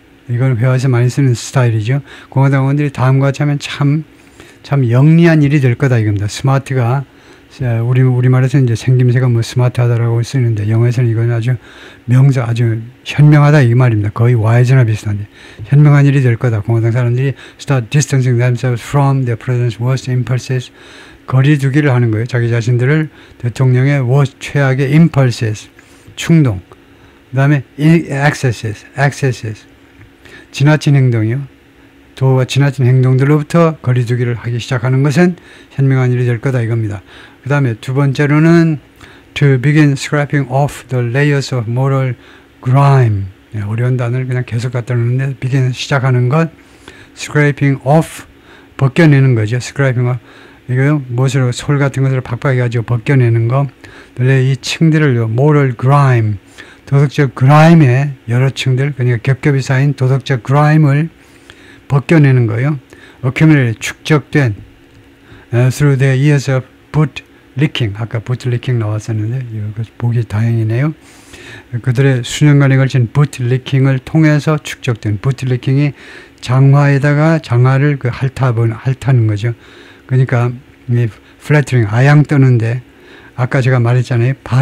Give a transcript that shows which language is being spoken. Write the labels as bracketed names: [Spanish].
[Korean] 이건 회화에서 많이 쓰는 스타일이죠. 공화당 의원들이 다음과 같이 하면 참 영리한 일이 될 거다 이겁니다. 스마트가 우리말에서는 이제 생김새가 뭐 스마트하다라고 쓰는데 영어에서는 이건 아주 명사, 아주 현명하다 이 말입니다. 거의 wise나 비슷한데 현명한 일이 될 거다. 공화당 사람들이 [English] start distancing themselves from the president's worst impulses. [Korean] 거리 두기를 하는 거예요. 자기 자신들을 대통령의 worst, 최악의 impulses, 충동. 그 다음에 excesses, 지나친 행동이요. 도와 지나친 행동들로부터 거리 두기를 하기 시작하는 것은 현명한 일이 될 거다 이겁니다. 그 다음에 두 번째로는 [English] to begin scraping off the layers of moral grime. [Korean] 네, 어려운 단어를 그냥 계속 갖다 놓는데 begin 시작하는 것, scraping off 벗겨내는 거죠. scraping off 이거 못으로 솔 같은 것을 팍팍 해가지고 벗겨내는 거. 이 층들을요, moral grime, 도덕적 그라임의 여러 층들, 그러니까 겹겹이 쌓인 도덕적 그라임을 벗겨내는 거예요. [English] accumulated, [Korean] 축적된 [English] through the years of bootlicking. [Korean] 아까 bootlicking 나왔었는데 이거 보기 다행이네요. 그들의 수년간에 걸친 bootlicking을 통해서 축적된 bootlicking이 장화에다가 장화를 그 핥는 거죠. 그러니까 이 flattering, 아양 떠는데 아까 제가 말했잖아요.